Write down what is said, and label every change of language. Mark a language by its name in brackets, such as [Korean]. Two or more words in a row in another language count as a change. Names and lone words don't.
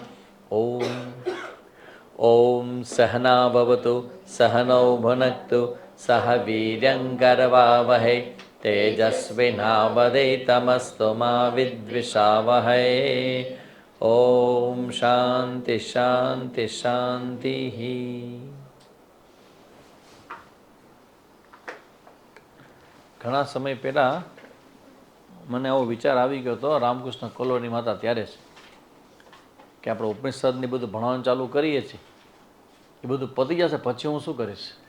[Sanskrit] ॐ सहना भवतु सहनौ भुनक्तु सह वीर्यङ्करवावहै तेजस्विनावधीतमस्तु मा विद्विषावहै। ॐ शान्ति शान्ति शान्तिः। [Gujarati] ઘણા સમય પહેલાં મને આવો વિચાર આવી ગયો હતો રામકૃષ્ણ કોલોનીમાં હતા ત્યારે જ કે આપણે ઉપનિષદની બધું ભણવાનું ચાલુ કરીએ છીએ, એ બધું પતી જશે પછી હું શું કરીશ.